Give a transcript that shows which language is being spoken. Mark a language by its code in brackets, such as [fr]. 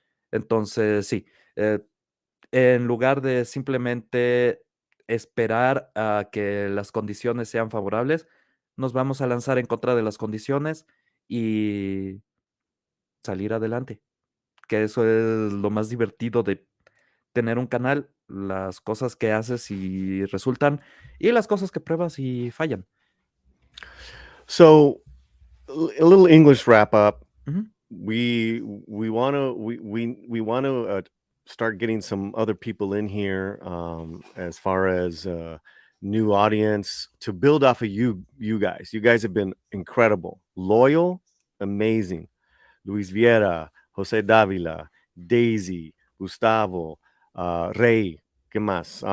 [es] Entonces, sí, en lugar de simplemente esperar a que las condiciones sean favorables, nos vamos a lanzar en contra de las condiciones y salir adelante, que eso es lo más divertido de tener un canal, las cosas que haces y resultan y las cosas que pruebas y fallan. [en] So, a little English wrap up. Ujú, We want to we want to start getting some other people in here as far as new audience to build off of you guys. You guys have been incredible, loyal, amazing. [es] Luis Viera, Jose Davila, Daisy, Gustavo, Rey, ¿qué más?